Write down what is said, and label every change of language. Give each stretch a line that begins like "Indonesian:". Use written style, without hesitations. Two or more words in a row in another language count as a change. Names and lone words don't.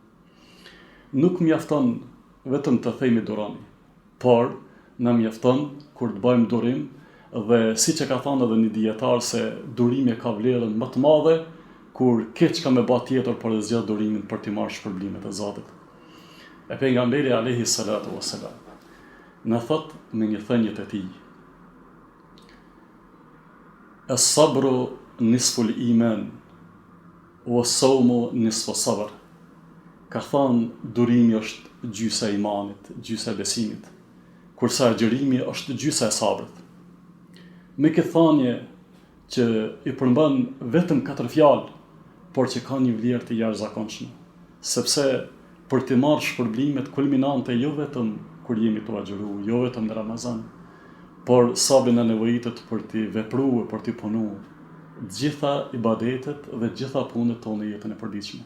Albanian: Nuk mjafton vetëm të themi duroni, por na mjafton kur të bëjmë durim. Dhe siç e ka thënë edhe një dietar se durimi ka vlerën më të madhe kur keq ka me bë tjetër për të zgjatur durimin për të marrë shpërblimet e Zotit. E pejgamberi
Arabic: عليه الصلاة والسلام
Albanian: na thot me një thënie të tij:
Arabic: "الصبر نصف الإيمان والصوم نصف الصبر."
Albanian: Ka thënë durimi është gjysa e imanit, gjysa e besimit, kurse agjërimi është gjysa e sabrit. Me këtë thënie që i përmban vetëm 4 fjalë, por që ka një vlerë të jashtëzakonshme, sepse për të marrë shpërblimet kulminante jo vetëm kur jemi të agjëruar, jo vetëm në Ramazan, por sabri na nevojitet për të vepruar, për të punuar gjitha ibadetet dhe gjitha punët tonë në jetën e përditshme.